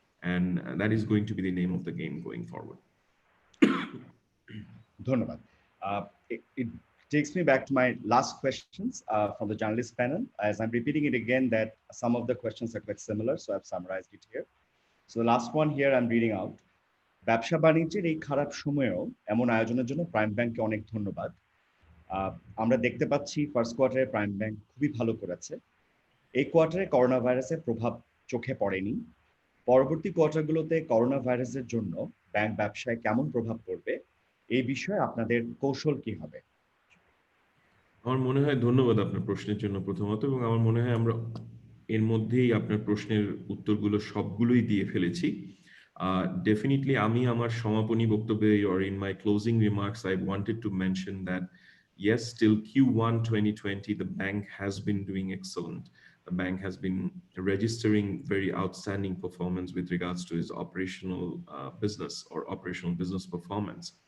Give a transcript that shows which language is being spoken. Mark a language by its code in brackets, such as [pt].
[en] And that is going to be the name of the game going forward. [bn] Dhanyabad. [en] It takes me back to my last questions from the journalist panel. As I'm repeating it again, that some of the questions are quite similar, so I've summarized it here. So the last one here I'm reading out. [bn] ব্যবসা বাণিজ্যের এই খারাপ সময়েও এমন আয়োজনের জন্য prime ব্যাংককে অনেক ধন্যবাদ। আমরা দেখতে পাচ্ছি ফার্স্ট কোয়ার্টারে প্রাইম ব্যাংক খুবই ভালো করেছে। এই কোয়ার্টারে করোনা ভাইরাসের প্রভাব চোখে পড়েনি। পরবর্তী কোয়ার্টারগুলোতে করোনা ভাইরাসের জন্য ব্যাংক ব্যবসায় কেমন প্রভাব পড়বে, এই বিষয়ে আপনাদের কৌশল কি হবে? আমার মনে হয়, ধন্যবাদ আপনার প্রশ্নের জন্য প্রথমত, এবং আমার মনে হয় আমরা এর মধ্যেই আপনার প্রশ্নের উত্তরগুলো সবগুলোই দিয়ে ফেলেছি। [en] Definitely, [bn] আমি আমার সমাপনী বক্তব্যে, [en] or in my closing remarks, I wanted to mention that yes, till Q1 2020, the bank has been doing excellent. The bank has been registering very outstanding performance with regards to its operational business or operational business performance.